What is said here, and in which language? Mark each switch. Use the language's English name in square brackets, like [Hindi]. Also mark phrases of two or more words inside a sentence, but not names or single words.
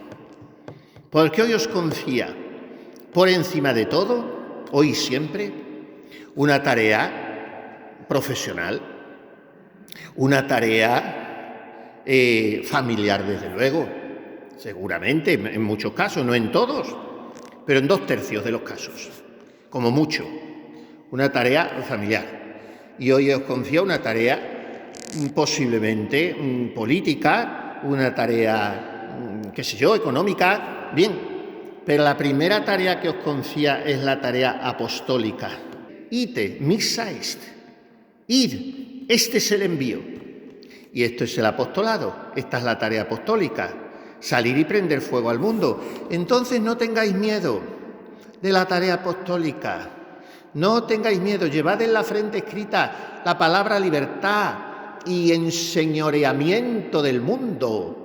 [Spanish] Porque hoy os confía, por encima de todo, hoy y siempre, una tarea profesional, una tarea familiar, desde luego, seguramente, en muchos casos, no en todos, pero en 2/3 de los casos, como mucho, una tarea familiar. Y hoy os confía una tarea posiblemente política, una tarea, qué sé yo, económica, bien. Pero la primera tarea que os confía es la tarea apostólica. [Latin] Ite, missa est. Id, [Spanish] este es el envío. Y esto es el apostolado, esta es la tarea apostólica. Salir y prender fuego al mundo. Entonces no tengáis miedo de la tarea apostólica. No tengáis miedo, llevad en la frente escrita la palabra libertad y enseñoreamiento del mundo.